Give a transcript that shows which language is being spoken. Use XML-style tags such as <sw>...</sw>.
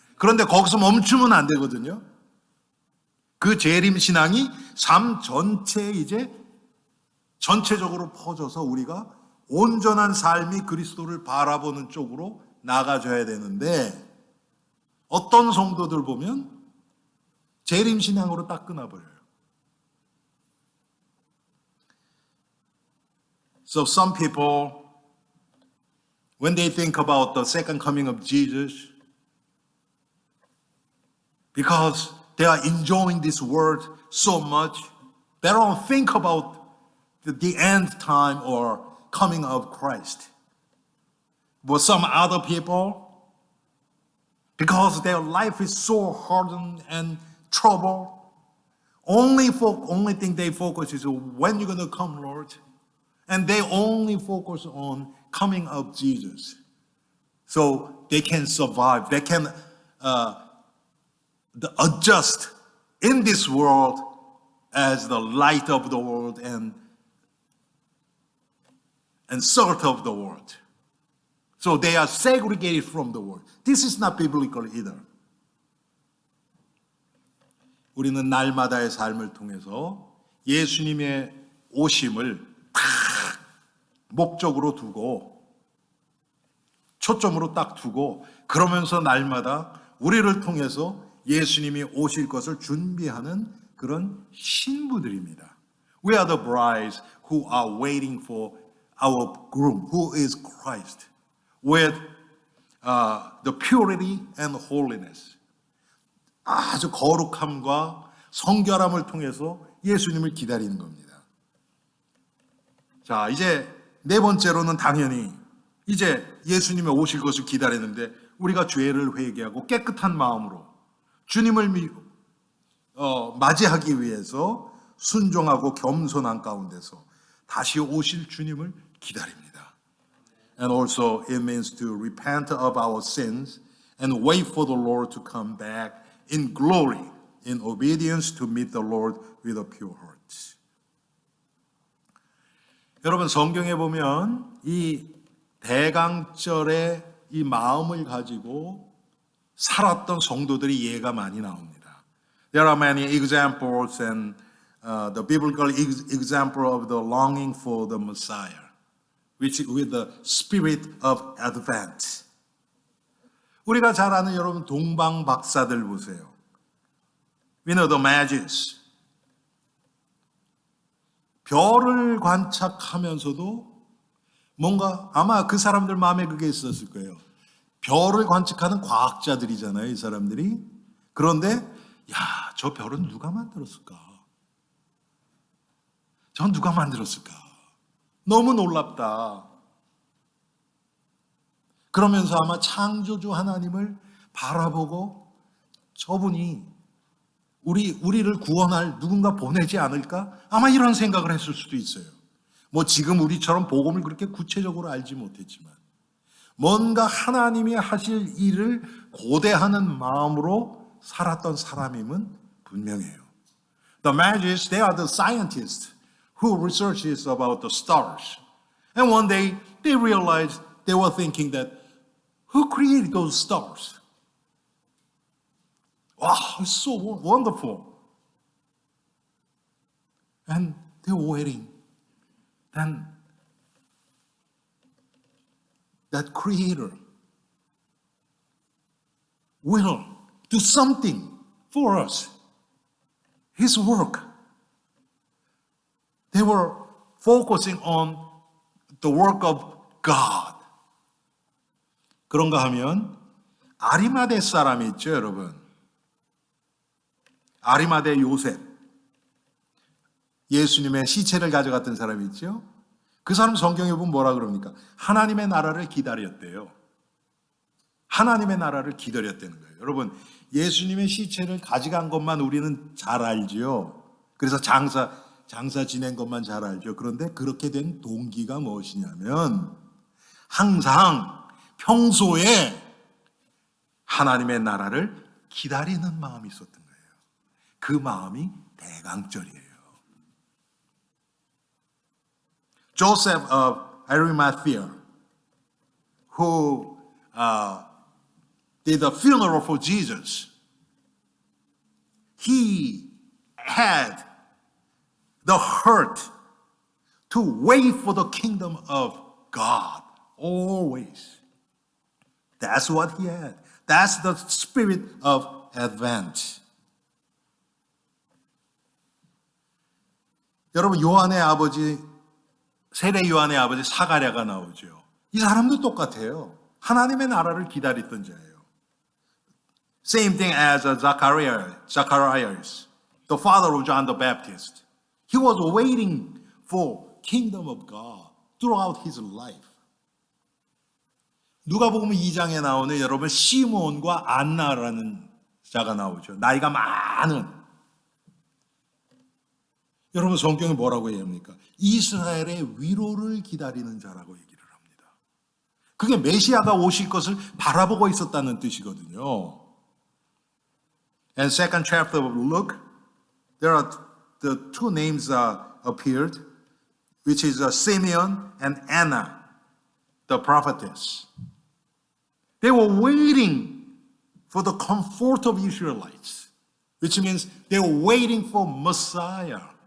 <ko>그런데 거기서 멈추면 안 되거든요. 그 재림신앙이 삶 전체에 이제 전체적으로 퍼져서 우리가 온전한 삶이 그리스도를 바라보는 쪽으로 나가줘야 되는데, 어떤 성도들 보면 재림신앙으로 딱 끊어버려요.</ko> <en>So some people, when they think about the second coming of Jesus, because they are enjoying this world so much, they don't think about the end time or coming of Christ. But some other people, because their life is so hardened and troubled, only thing they focus is when you're going to come, Lord. And they only focus on coming of Jesus. So they can survive. They can adjust in this world as the light of the world and salt of the world. So they are segregated from the world. This is not biblical either.</en> <ko>우리는 날마다의 삶을 통해서 예수님의 오심을 딱 목적으로 두고 초점으로 딱 두고 그러면서 날마다 우리를 통해서 예수님이 오실 것을 준비하는 그런 신부들입니다.</ko> <en>We are the brides who are waiting for our groom, who is Christ, with the purity and holiness.</en> <ko>아주 거룩함과 성결함을 통해서 예수님을 기다리는 겁니다. 자, 이제 네 번째로는 당연히 이제 예수님이 오실 것을 기다리는데 우리가 죄를 회개하고 깨끗한 마음으로 주님을 맞이하기 위해서 순종하고 겸손한 가운데서 다시 오실 주님을 기다립니다.</ko> <en>And also it means to repent of our sins and wait for the Lord to come back in glory, in obedience to meet the Lord with a pure heart.</en> <ko>여러분 성경에 보면 이 대강절의 이 마음을 가지고 살았던 성도들이 예가 많이 나옵니다.</ko> <en>There are many examples and the biblical example of the longing for the Messiah, which with the spirit of Advent.</en> <ko>우리가 잘 아는 여러분 동방 박사들 보세요.</ko> <en>We know the Magi's.</en> <ko>별을 관측하면서도 뭔가 아마 그 사람들 마음에 그게 있었을 거예요. 별을 관측하는 과학자들이잖아요, 이 사람들이. 그런데 야, 저 별은 누가 만들었을까? 전 누가 만들었을까? 너무 놀랍다. 그러면서 아마 창조주 하나님을 바라보고 저분이 우리를 구원할 누군가 보내지 않을까? 아마 이런 생각을 했을 수도 있어요. 뭐 지금 우리처럼 복음을 그렇게 구체적으로 알지 못했지만 뭔가 하나님이 하실 일을 고대하는 마음으로 살았던 사람임은 분명해요.</ko> <en>The Magi's, they are the scientists who researches about the stars. And one day they realized they were thinking that who created those stars? Wow, it's so wonderful. And they were waiting. Then that creator will do something for us. His work. They were focusing on the work of God.</en> <ko>그런가 하면 아리마대 사람이 있죠, 여러분. 아리마대 요셉. 예수님의 시체를 가져갔던 사람이 있죠. 그 사람 성경에 보면 뭐라 그럽니까? 하나님의 나라를 기다렸대요. 하나님의 나라를 기다렸다는 거예요. 여러분, 예수님의 시체를 가져간 것만 우리는 잘 알지요. 그래서 장사 지낸 것만 잘 알죠. 그런데 그렇게 된 동기가 무엇이냐면 항상 평소에 하나님의 나라를 기다리는 마음이 있었던 거예요. 그 마음이 대강절이에요.</ko> <en>Joseph of Arimathea, who did the funeral for Jesus, he had the heart to wait for the kingdom of God always. That's what he had. That's the spirit of Advent.</en> <ko>여러분, 요한의 아버지, 세례 요한의 아버지 사가랴가 나오죠. 이 사람도 똑같아요. 하나님의 나라를 기다렸던 자예요.</ko> <en>Same thing as Zacharias, the father of John the Baptist. He was waiting for kingdom of God throughout his life.</en> <ko>누가복음 2장에 나오는 여러분 시므온과 안나라는 자가 나오죠. 나이가 많은. 여러분 성경이 뭐라고 얘기합니까? 이스라엘의 위로를 기다리는 자라고 얘기를 합니다. 그게 메시아가 오실 것을 바라보고 있었다는 뜻이거든요.</ko> <en>And second chapter of Luke, there are the two names appeared, which is Simeon and Anna, the prophetess. They were waiting for the comfort of Israelites, which means they were waiting for Messiah.</en>